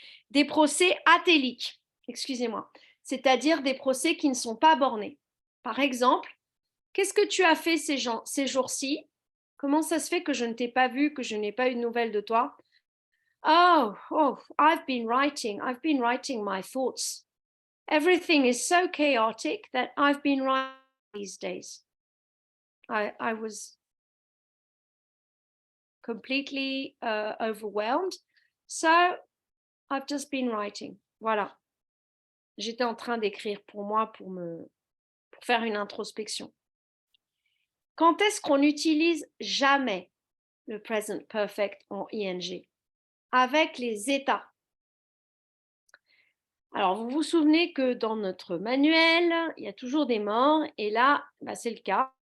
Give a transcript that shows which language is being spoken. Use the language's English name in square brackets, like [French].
[French] Des procès atéliques, excusez-moi, c'est-à-dire des procès qui ne sont pas bornés. Par exemple, qu'est-ce que tu as fait ces jours-ci? Comment ça se fait que je ne t'ai pas vu, que je n'ai pas eu de nouvelles de toi? [English] Oh, I've been writing my thoughts. Everything is so chaotic that I've been writing these days. I was completely overwhelmed, so I've just been writing. [French] Voilà. J'étais en train d'écrire pour moi pour faire une introspection. Quand est-ce qu'on n'utilise jamais le present perfect en ing? Avec les états. Alors, vous vous souvenez que dans notre manuel, il y a toujours des morts, et là, c'est le cas.